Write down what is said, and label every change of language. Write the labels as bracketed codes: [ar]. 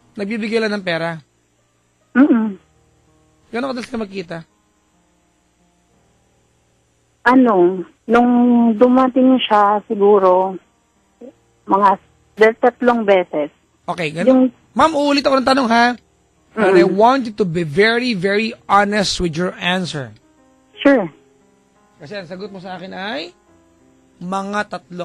[tl] Nagbibigay lang ng pera? Gano'n kadalas ka magkita? Nung dumating siya siguro, mga 3 beses. Okay, ganun. Yung, Ma'am, uulit ako ng tanong ha. [en] And I want you to be very, very honest with your answer. sure. [tl] Kasi ang sagot mo sa akin ay mga 3.